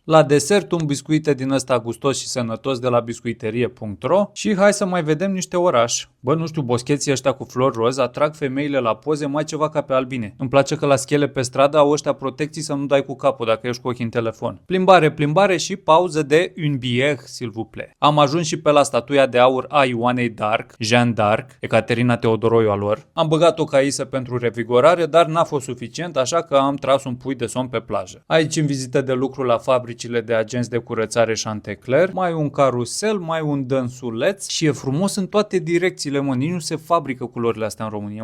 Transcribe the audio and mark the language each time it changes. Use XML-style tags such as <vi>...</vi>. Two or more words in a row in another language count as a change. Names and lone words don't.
<ro>La desert, un biscuite din ăsta gustos și sănătos de la biscuiterie.ro și hai să mai vedem niște oraș. Bă, nu știu, boscheții ăștia cu flori roz atrag femeile la poze mai ceva ca pe albine. Îmi place că la schele pe stradă au ăștia protecții să nu dai cu capul dacă ești cu ochii în telefon. Plimbare și pauză de</ro> <fr>une bière, s'il vous plaît.</fr> <ro>Am ajuns și pe la statuia de aur a Ioanei d'Arc, Jeanne d'Arc, Ecaterina Teodoroiu a lor. Am băgat o caisă pentru revigorare, dar n-a fost suficient, așa că am tras un pui de somn pe plajă. Aici în vizită de lucru la fabricile de agenți de curățare Chantecler, mai un carusel, mai un dânsuleț și e frumos în toate direcțiile, mă, nici nu se fabrică culorile astea în România.</ro>